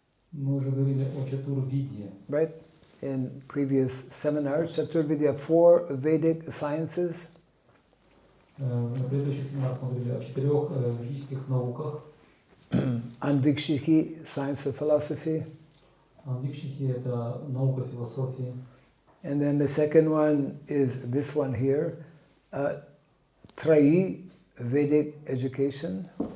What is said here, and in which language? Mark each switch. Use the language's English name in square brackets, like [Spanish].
[Russian] Мы уже говорили о Чатурвидье. [English] Right? In previous seminars, Chaturvidya, 4 Vedic sciences. [Russian] На предыдущих семинарах мы говорили о 4 ведических науках. [English] Anvikshiki, science of philosophy. [Russian] Анвикшихи – это наука философии. [English] And then the second one is this one here, Trayi, Vedic education.